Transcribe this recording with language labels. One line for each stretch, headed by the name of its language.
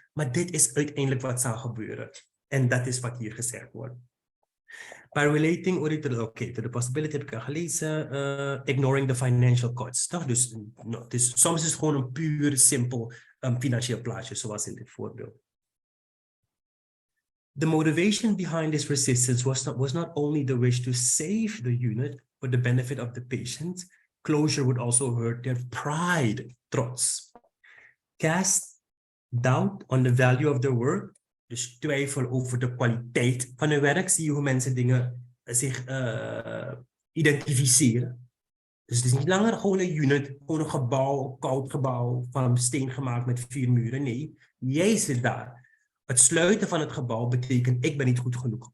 Dutch: Maar dit is uiteindelijk wat zal gebeuren. En dat is wat hier gezegd wordt.
English: By relating to the possibility
Dutch: heb ik al gelezen,
English: ignoring the financial cuts.
Dutch: Toch? Dus soms is het gewoon een puur simpel financieel plaatje, zoals in dit voorbeeld.
English: The motivation behind this resistance was not only the wish to save the unit for the benefit of the patient. Closure would also hurt their pride, trots. Cast doubt on the value of their work.
Dutch: Dus twijfel over de kwaliteit van hun werk. Zie je hoe mensen dingen zich identificeren. Dus het is niet langer gewoon een unit, gewoon een gebouw, een koud gebouw van steen gemaakt met 4 muren. Nee, jij zit daar. Het sluiten van het gebouw betekent, ik ben niet goed genoeg.